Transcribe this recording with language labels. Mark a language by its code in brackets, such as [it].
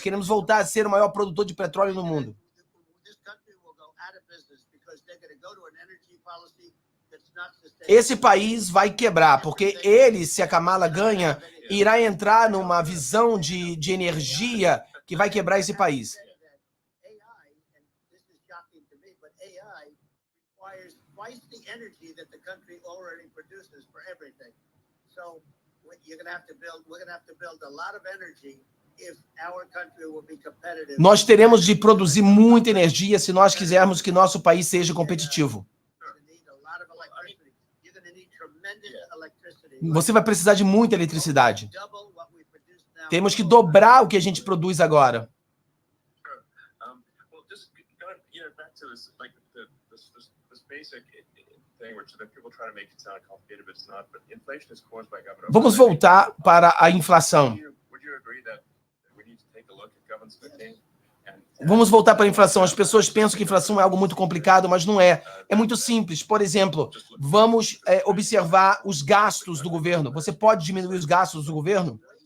[pt] Queremos voltar a ser o maior produtor de petróleo no mundo. [en] This country will go out of business because they're going to go to an energy policy that's not sustainable. [pt] Esse país vai quebrar, porque ele, se a Kamala ganha, irá entrar numa visão de energia que vai quebrar esse país. [en] AI, and this is shocking to me, but AI requires twice the energy that the country already produces for everything. So we're going to have to build a lot of energy if our country will be competitive. [pt] Nós teremos de produzir muita energia se nós quisermos que nosso país seja competitivo. [en] You're going to need a lot of electricity. You're going to need tremendous electricity. [pt] Você vai precisar de muita eletricidade. [en] Double what we produce now. [pt] Temos que dobrar o que a gente produz agora. [en] Sure. Well, just going, back to this, like this basic thing, which that people try to make it sound complicated, but it's not. But inflation is caused by government. [pt] Vamos voltar para a inflação. [en] Would you agree that we need to take a look at government spending? [pt] Vamos voltar para a inflação. As pessoas pensam que inflação é algo muito complicado, mas não é. É muito simples. Por exemplo, vamos observar os gastos do governo. Você pode diminuir os gastos do governo?